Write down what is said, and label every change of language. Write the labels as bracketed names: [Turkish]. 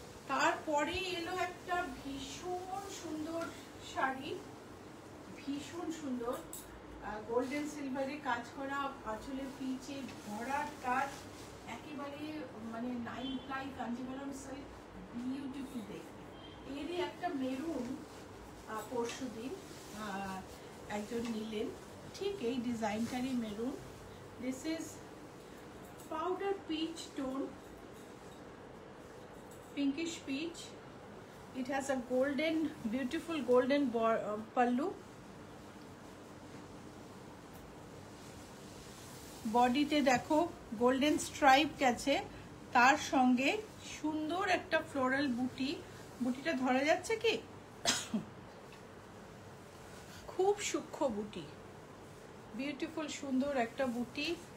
[Bangla] তারপরে এলো একটা ভীষণ সুন্দর শাড়ি, ভীষণ সুন্দর, গোল্ডেন সিলভারে কাজ করা, আঁচলে পিচে ভরার কাজ, একেবারে মানে 9 প্লাই কাঞ্জিভারাম সিল্ক, বিউটিফুল দেখতে। এরই একটা মেরুন পরশুদিন একজন নিলেন, ঠিক এই ডিজাইনটারই maroon. [English] This is powder peach tone, pinkish peach. It has a golden, beautiful golden pallu. [Bangla] বডিতে দেখো গোল্ডেন স্ট্রাইপ গেছে, তার সঙ্গে সুন্দর একটা ফ্লোরাল বুটি। বুটিটা ধরা যাচ্ছে কি? খুব সূক্ষ্ম বুটি, বিউটিফুল সুন্দর একটা বুটি।